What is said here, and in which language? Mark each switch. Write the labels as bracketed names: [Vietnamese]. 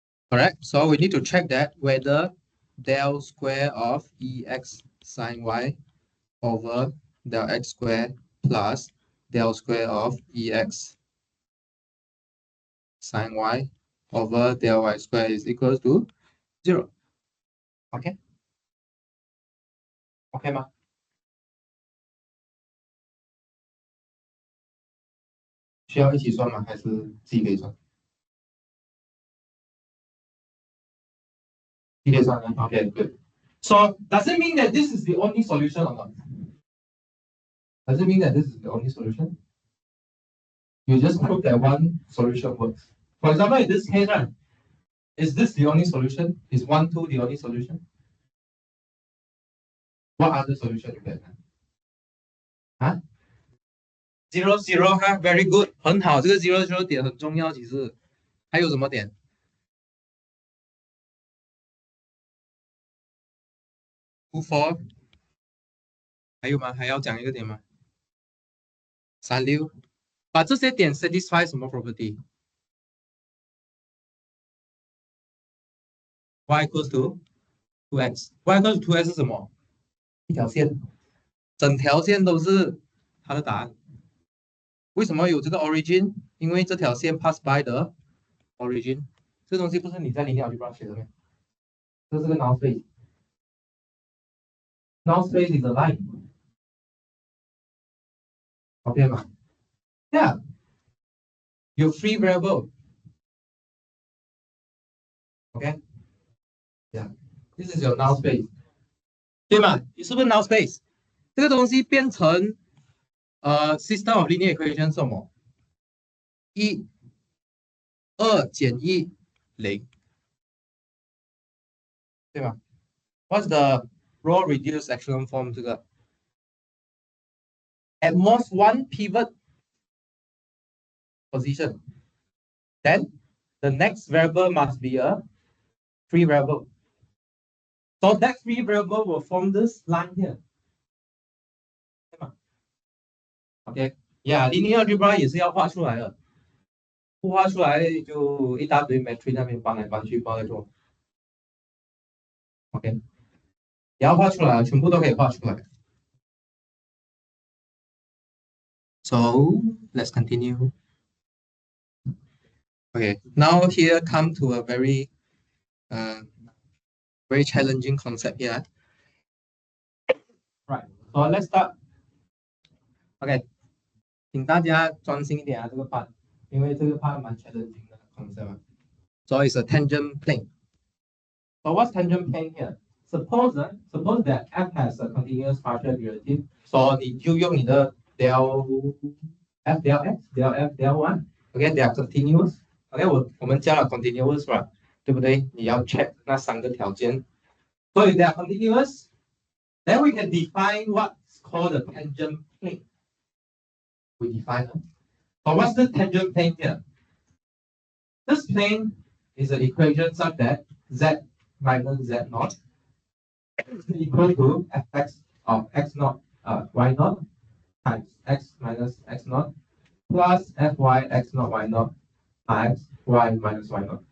[English] Correct. So we need to check that whether del square of ex sine y over del x square plus del square of ex sine y over del y square is equals to 0. Okay? [Chinese] Okay 吗？需要一起算吗？还是自己可以算？自己可以算 [English] Okay, good. So does it mean that this is the only solution or not? Does it mean that this is the only solution? You just prove that one solution works. For example, in this case, right, is this the only solution? Is 1, 2 the only solution? What other solution you get? Huh? [Chinese] 0, 0 哈 [English] very good， [Chinese] 很好，这个 0, 0点很重要。其实还有什么点？2, 4， 还有吗？还要讲一个点吗？3, 6，把这些点 satisfy 什么 property？ [English] y equals to 2x。 y equals to 2x [Chinese] 是什么？一条线，整条线都是它的答案。为什么有这个 origin？因为这条线 [English] pass by the origin。 [Chinese] 这东西不是你在linear algebra学的吗？这是个 null space。 [English] null space is a line。 OK 吗 ？Yeah。有 free variable。 OK。 Yeah。 This is your null space。 [Chinese] 对吗？你是不是 null space？ 这个东西变成system of linear equation 是什么？1 2减1 0，对吧 ？ [English] What's the row reduced echelon form 这个 ？At most one pivot position. Then the next variable must be a free variable. So that free variable will form this line here. [Chinese] Okay, yeah, linear algebra 也是要画出来的，不画出来就一大堆 matrix 那边搬来搬去，不知道在做。 OK，你要画出来，全部都可以画出来。 [English] So let's continue. Okay, now here come to a very very challenging concept here. Right, so let's start. [Chinese] OK，请大家专心一点啊，这个 part，因为这个 part 蛮 challenging 的 concept。 [English] So it's a tangent plane. So what's tangent plane here? Suppose that f has a continuous partial derivative. So [Chinese] 你就用你的 [English] del f del x del f del y. Okay, they are continuous. [Chinese] OK，我们加了 continuous 吧，对不对？你要 check 那三个条件。 [English] So if they are continuous, then we can define what's called a tangent plane. We define it. So what's the tangent plane here? This plane is an equation such that z minus z naught is equal to fx of x naught y naught times x minus x naught plus fy x naught y naught times y minus y naught.